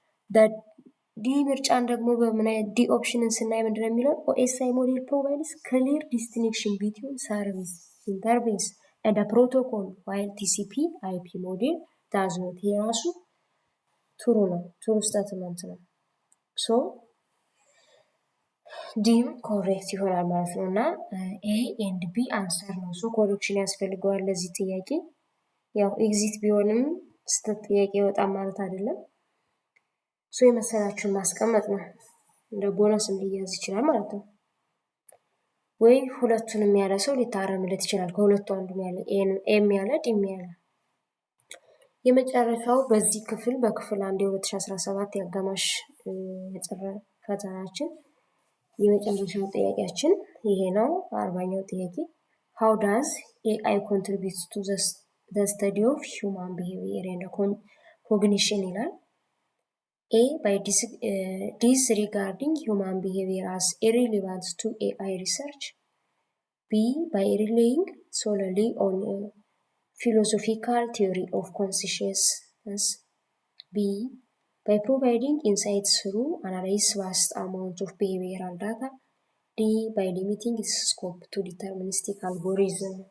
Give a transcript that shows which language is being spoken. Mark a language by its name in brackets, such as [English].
[English] That D [Amharic] ምርጫን ደግሞ በምን አይነት ዲ ኦፕሽንን ስናይ ምንድን ነው የሚለው [English] OSI model provides clear distinction between service, interface and a protocol while TCP/IP model does not. [Amharic] የራሱ ትሩ ነው፣ ትሩ ስታትመንት ነው። ሶ ዲም ኮሬክት ይሆናል ማለት ነው እና ኤ ኤንድ ቢ አንሰር ነው። ሶ ኮሬክሽን ያስፈልገዋል ለዚህ ጥያቄ። ያው ኤግዚት ቢሆንም ስህተት ጥያቄ ይወጣል ማለት አይደለም። ሶ የመሰላችሁን ማስቀመጥ ነው። እንደ ቦነስም ሊያዝ ይችላል ማለት ነው። ወይ ሁለቱንም ያለ ሰው ሊታረምለት ይችላል። ከሁለቱ አንዱን ያለ ኤም ያለ ዲም ያለ። የመጨረሻው በዚህ ክፍል በክፍል 1 የ2017 የአጋማሽ የጥር ፈተናችን የመጨረሻው ጥያቄያችን ይሄ ነው። 40ኛው ጥያቄ [English] how does AI contribute to the study of human behavior and cognition [Amharic] ይላል። [English] A by disregarding human behavior as irrelevant to AI research. B by relying solely on a philosophical theory of consciousness. B by providing insights through analyze vast amount of behavioral data. D by limiting its scope to deterministic algorithm.